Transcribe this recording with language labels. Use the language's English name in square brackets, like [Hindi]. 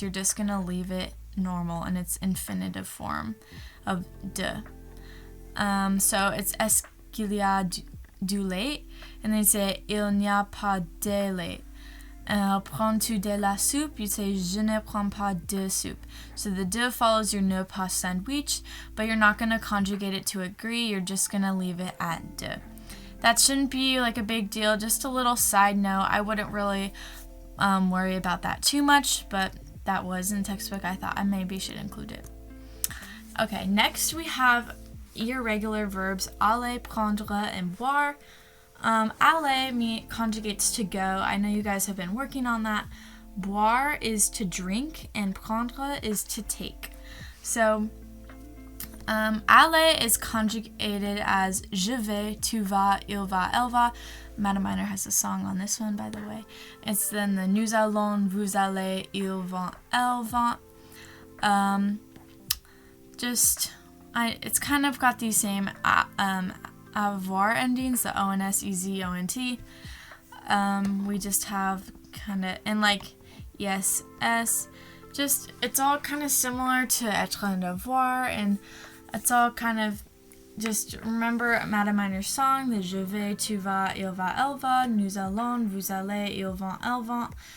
[English] You're just gonna leave it normal in its infinitive form of de. So it's [French] est-ce qu'il y a du lait? [English] And then you say [French] il n'y a pas de lait. Prends-tu de la soupe? [English] You say [French] je ne prends pas de soupe. [English] So the de follows your ne pas sandwich, but you're not going to conjugate it to agree. You're just going to leave it at de. That shouldn't be like a big deal. Just a little side note. I wouldn't really worry about that too much, but that was in the textbook. I thought I maybe should include it. Okay, next we have irregular verbs aller, prendre, and boire. Aller conjugates to go. I know you guys have been working on that. Boire is to drink, and prendre is to take. So, aller is conjugated as [French] je vais, tu vas, il va, elle va. [English] Madame Miner has a song on this one, by the way. It's then the [French] nous allons, vous allez, ils vont, elles vont. [English] It's kind of got these same avoir endings, the ONS, EZ, ONT. We just have kind of, and like yes, S, just, it's all kind of similar to être and avoir, and it's all kind of, just remember Madame Miner's song, the [French] je vais, tu vas, il va, elle va, nous allons, vous allez, ils vont, elles vont.